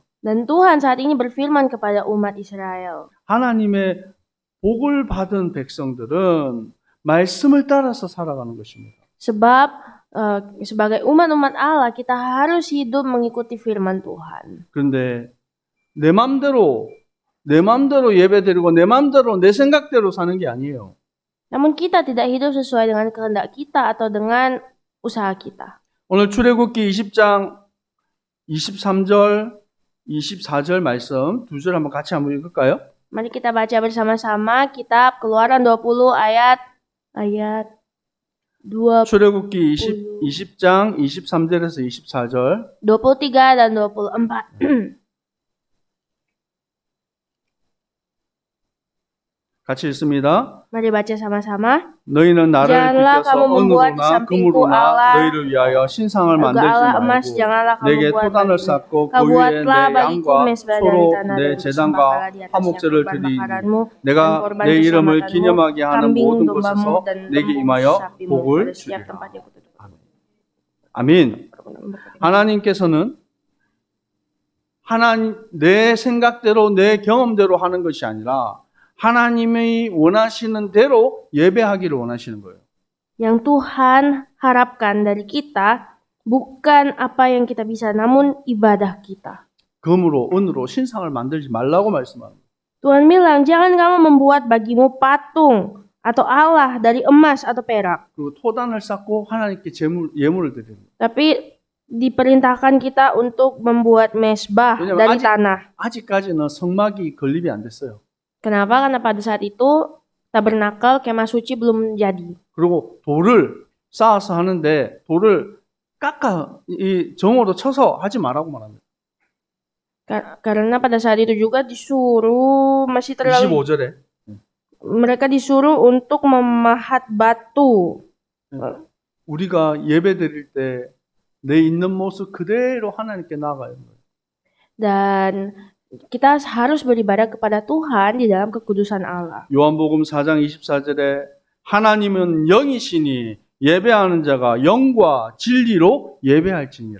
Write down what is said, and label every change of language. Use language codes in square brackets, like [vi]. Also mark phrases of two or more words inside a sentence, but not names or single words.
[id] Dan Tuhan saat ini berfirman kepada umat Israel. [ko] 하나님의 복을 받은 백성들은 말씀을 따라서 살아가는 것입니다. [id] Sebab sebagai umat-umat Allah kita harus hidup mengikuti firman Tuhan. [ko] 그런데 내 맘대로 예배드리고 내 맘대로 내 생각대로 사는 게 아니에요. [id] Namun kita tidak hidup sesuai dengan kehendak kita atau dengan usaha kita. [ko] 오늘 출애굽기 20장 23절 24절 말씀 두 절 한번 같이 한번 읽을까요? [id] Mari kita baca bersama-sama kitab Keluaran 20 ayat 20, [ko] 출애굽기 20장 23절에서 24절 [id] 23 dan 24. [ko] 같이 읽습니다. [id] Mari baca sama-sama. [ko] 너희는 나를 [id] Janganlah [ko] 비켜서 [id] kamu membuat di [ko] 은으로나 [id] sampingku [ko] 금으로나 [id] Allah, [ko] 너희를 위하여 신상을 [id] juga [ko] 만들지 [id] Allah emas [ko] 말고 [id] janganlah kamu [ko] 내게 [id] buat [ko] 토단을 [id] bagimu. [ko] 쌓고 그 [id] Kau [ko] 위에 내 [id] buatlah bagiku [ko] 양과 [id] mezbah dari [ko] 소로 [id] tanah [ko] 내 [id] dan [ko] 제단과 [id] bersembahkanlah di atasnya [ko] 화목제를 [id] korban [ko] 드리니 [id] bakaranmu dan [ko] 내가 [id] korban [ko] 내 이름을 [id] keselamatanmu, [ko] 기념하게 하는 [id] kambing [ko] 모든 [id] dombamu [ko] 곳에서 [id] dan [ko] 내게 [id] lembu [ko] 임하여 [id] sapimu [ko] 복을 [id] pada setiap [ko] 주리라. [id] tempat yang kututup. [ko] 아멘. 하나님께서는 하나님 내 생각대로 내 경험대로 하는 것이 아니라 하나님이 원하시는 대로 예배하기를 원하시는 거예요. [id] Yang Tuhan harapkan dari kita bukan apa yang kita bisa, namun ibadah kita. [ko] 금으로 은으로 신상을 만들지 말라고 말씀합니다. [id] Tuhan bilang, jangan kamu membuat bagimu patung atau Allah dari emas atau perak. [ko] 그리고 토단을 쌓고 하나님께 예물을 드리는 거예요. [id] Tapi diperintahkan kita untuk membuat mesbah [ko] 왜냐면 [id] dari tanah. [ko] 아직까지는 성막이 건립이 안 됐어요. [id] Kenapa? Karena pada saat itu tabernakel kemah suci belum jadi. [ko] 그리고 돌을 쌓아서 하는데 돌을 깎아 이 정으로 쳐서 하지 말라고 말합니다. [id] Karena pada saat itu juga disuruh masih terlalu [ko] 25절에 [id] mereka disuruh untuk memahat batu. [ko] 우리가 예배드릴 때 내 있는 모습 그대로 하나님께 나아가야 돼요. [id] Dan kita harus beribadah kepada Tuhan di dalam kekudusan Allah. [ko] 요한복음 4장 24절에 하나님은 영이시니 예배하는 자가 영과 진리로 예배할지니라.